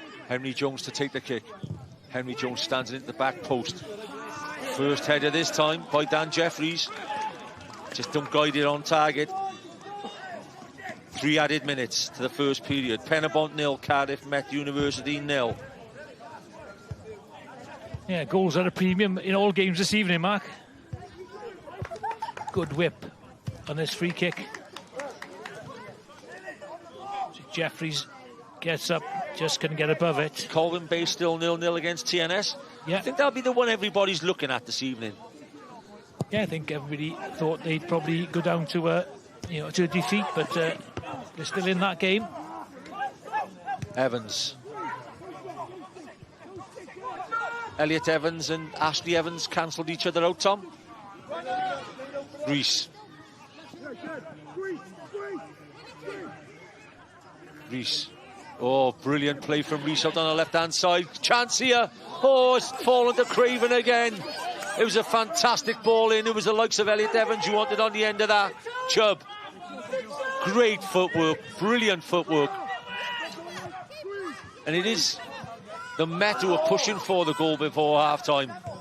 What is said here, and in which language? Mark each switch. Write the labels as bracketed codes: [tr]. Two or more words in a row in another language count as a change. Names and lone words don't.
[en] Henry Jones to take the kick. Henry Jones stands into the back post. First header this time by Dan Jeffries. Just don't guide it on target. 3 added minutes to the first period. Pen-y-bont 0, Cardiff Met University 0. Yeah, goals at a premium in all games this evening, Mark. Good whip on this free kick. Jeffries gets up, just couldn't get above it. Colwyn Bay still 0-0 against TNS. Yeah. I think that'll be the one everybody's looking at this evening. Yeah, I think everybody thought they'd probably go down to to a defeat, but they're still in that game. Evans. Elliot Evans and Ashley Evans cancelled each other out, Tom. Rhys. Rhys. Oh, brilliant play from Rhys out on the left-hand side. Chance here. Oh, it's fallen to Craven again. It was a fantastic ball in. It was the likes of Elliot Evans you wanted on the end of that. Chubb. Great footwork. Brilliant footwork. And it is the Met who are pushing for the goal before half-time.